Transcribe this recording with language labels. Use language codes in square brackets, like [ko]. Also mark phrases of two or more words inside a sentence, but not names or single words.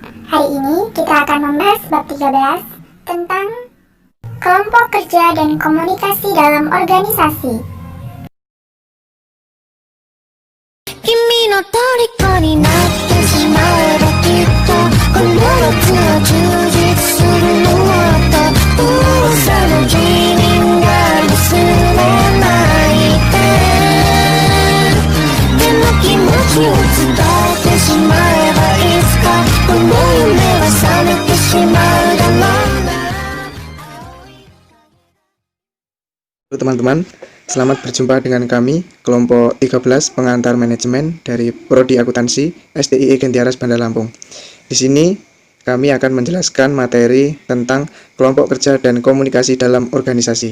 [id] Hari ini kita akan membahas bab 13 tentang kelompok kerja dan komunikasi dalam organisasi. [ja] 君の虜になってしまえばきっとこの夏は充実するのと噂の君が忘れないででも気持ちを伝えてしまえばいつかこの夢は覚めてしまうだろうな。 [id] Halo teman-teman, selamat berjumpa dengan kami, kelompok 13 pengantar manajemen dari Prodi Akuntansi STII Gentiaras Bandar Lampung. Di sini kami akan menjelaskan materi tentang kelompok kerja dan komunikasi dalam organisasi.